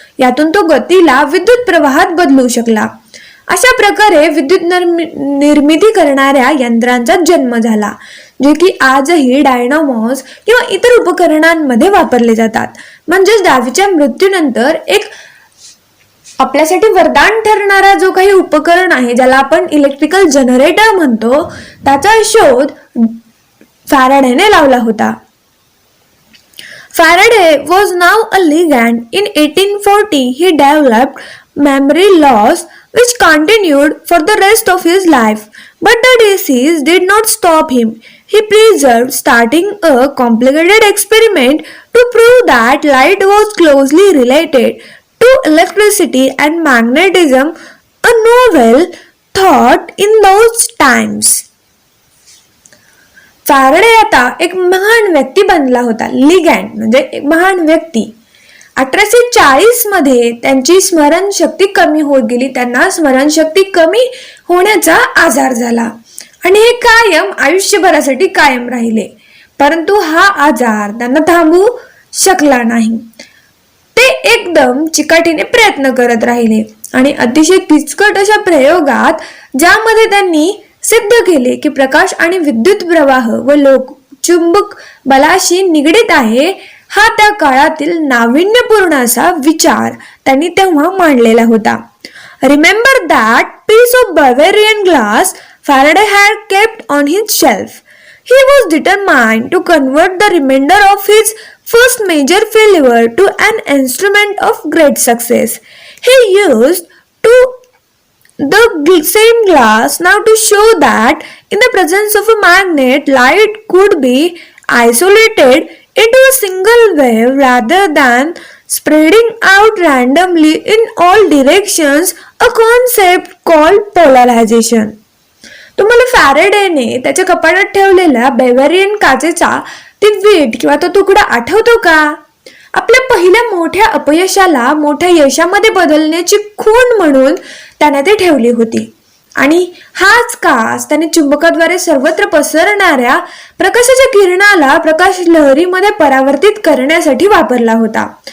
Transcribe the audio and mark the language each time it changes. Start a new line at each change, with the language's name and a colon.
Marathi: यातून तो गतीला विद्युत प्रवाहात बदलू शकला. अशा प्रकारे विद्युत निर्मिती करणाऱ्या यंत्रांचा जन्म झाला जे की आजही डायनामोस किंवा इतर उपकरणांमध्ये वापरले जातात. म्हणजेच डावीच्या मृत्यूनंतर एक आपल्यासाठी वरदान ठरणारा जो काही उपकरण आहे ज्याला आपण इलेक्ट्रिकल जनरेटर म्हणतो त्याचा शोध फॅराडेने लावला होता.
English: Faraday was now a ligand. In 1840, he developed memory loss, which continued for the rest of his life. But the disease did not stop him. He persevered, starting a complicated experiment to prove that light was closely related to electricity and magnetism, a novel thought in those times.
Marathi: Faraday आता एक महान व्यक्ती बनला होता. लिगॅन्ड म्हणजे एक महान व्यक्ती 1840 मध्ये त्यांची स्मरणशक्ती कमी होत गेली. त्यांना स्मरणशक्ती कमी होण्याचा आजार झाला आणि हे कायम आयुष्यभरासाठी कायम राहिले. परंतु हा आजार त्यांना थांबवू शकला नाही. ते एकदम चिकाटीने प्रयत्न करत राहिले आणि अतिशय किचकट अशा प्रयोगात, ज्यामध्ये त्यांनी सिद्ध केले की प्रकाश आणि विद्युत प्रवाह व चुंबक बलाशी निगडीत आहे, हा त्या काळातील नाविन्यपूर्ण असा विचार त्यांनी तेव्हा मांडलेला होता.
English: Remember that piece of Bavarian glass Faraday had kept on his shelf. He was determined to convert the remainder of his first major failure to an instrument of great success. He used the same glass now to show that in the presence of a magnet, light could be isolated into a single wave rather than spreading out randomly in all directions, a concept called polarization.
Marathi: तुम्हाला फॅरेडेने त्याच्या कपाटात ठेवलेला बेवेरियन काचेचा ती वीट किंवा तो तुकडा आठवतो का? आपल्या पहिल्या मोठ्या अपयशाला मोठ्या यशामध्ये बदलण्याची खूण म्हणून त्याने ते ठेवली होती आणि हाच काच त्याने चुंबकाद्वारे सर्वत्र पसरणाऱ्या प्रकाशाच्या किरणाला प्रकाश लहरीमध्ये परावर्तित करण्यासाठी वापरला होता.